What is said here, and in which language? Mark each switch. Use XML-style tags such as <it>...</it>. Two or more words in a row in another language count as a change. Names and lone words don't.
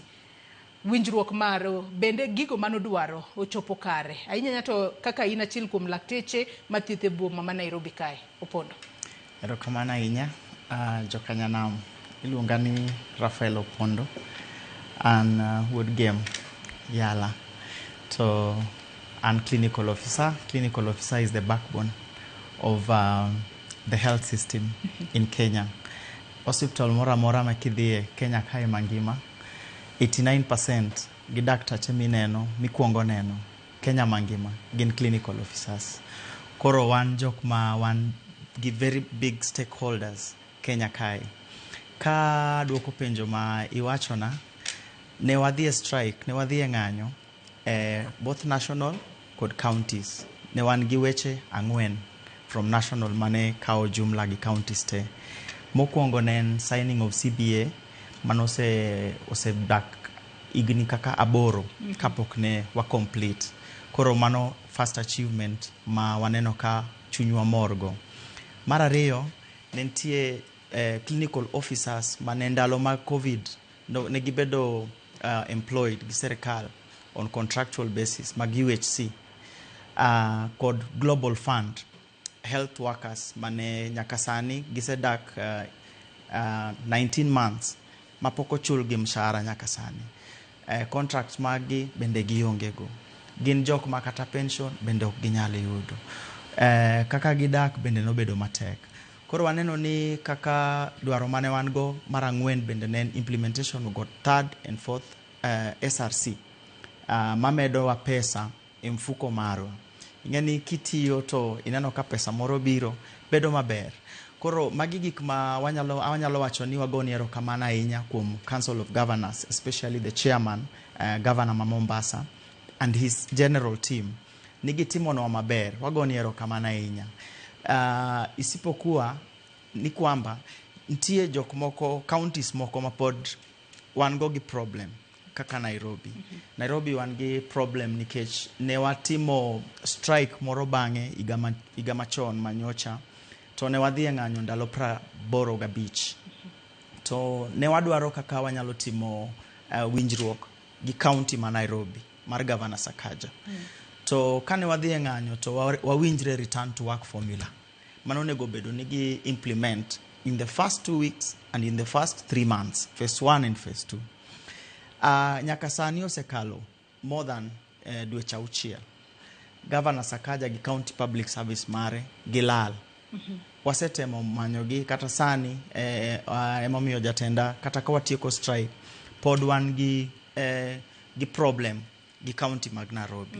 <luo>Winjruok maro bende gigo mano dwaro ochopo kare ahinya to kaka in achiel kuom lakteche mathieth e boma ma Nairobi kae. Opondo. Erokamano ahinya jokanyanam iluonga ni Rafael Opondo an wuod game Yala to an</luo> <en>clinical officer. Clinical officer is the backbone of the health system in Kenya.</en> <luo>Hospital mora ma kidhie Kenya kae mangima 89% gi daktache mineno mikuongo neno Kenya mangima gin</luo> <en>clinical officers.</en> <luo>Koro wan jok ma wan gi</luo> <en>very big stakeholders</en> <luo>Kenya kae. Ka duoko penjo ma iwachona, ne wadhi e strike, ne wadhi e ng'anyo</luo> <en>both national</en> <luo>kod counties. Ne wan gi weche 4</luo> <en>from national</en> <luo>mane kao jumla gi counties te. Mokwongo ne en</luo> <en>signing of CBA</en> <luo>mano ose dak igni kaka 8 kapok ne wa complete. Koro mano</luo> <en>first achievement</en> <luo>ma waneno ka chunywa morgo. Mar ariyo, ne nitie</luo> <en>clinical officers</en> <luo>mane ndalo mag COVID ne gibedo employed gi serikal</luo> <en>on contractual basis</en> <luo>mag UHC kod</luo> <en>Global Fund health workers</en> <luo>mane nyaka sani gisedak 19 months mapok ochul gi mshahara nyaka sani. Contracts magi bende giongego. Gin jok ma kata pension bende ok ginyalo yudo. Kaka gidak bende nobedo matek. Koro waneno ni kaka dwaro mane wan go mar 4 bende ne</luo> <en>implementation we got 3rd and 4th SRC</en> <luo>mamedo wa pesa e mfuko marwa. Ingeni kitiyo to ineno ka pesa moro biro bedo maber. Koro magi gik ma wanyalo wacho ni wagoni erokamano ahinya kuom Council of Governors,</luo> <en>especially the chairman,</en> <luo>Governor ma Mombasa</luo> <en>and his general team.</en> <luo>Nigitimonwa maber, wagoni erokamano ahinya.</luo> <sw>Isipokuwa ni kwamba</sw> <luo>ntie jok moko counties moko mapod wan go gi problem kaka Nairobi. Nairobi wan gi problem nikech ne watimo strike moro bang'e higa machon manyocha to ne wadhi e ng'anyo ndalo 85. To ne wadwaro kaka wanyalo timo winjruok gi county ma Nairobi mar Governor Sakaja. To kane wadhi e ng'anyo to wawinjre</luo> <en>return to work formula.</en> <luo>Mano nego bedo ni gi</luo> <en>implement in the first 2 weeks and in the first 3 months, phase 1 and phase 2.</en> <luo>Nyaka sani osekalo</luo> <en>more than</en> <luo>dweche 6. Governor Sakaja gi</luo> <en>county public service</en> <luo>mare gilal. Wasetemo manyogi kata sani emomiyo jatenda kata ka watieko strike pod wan gi problem gi county mag Nairobi.</luo>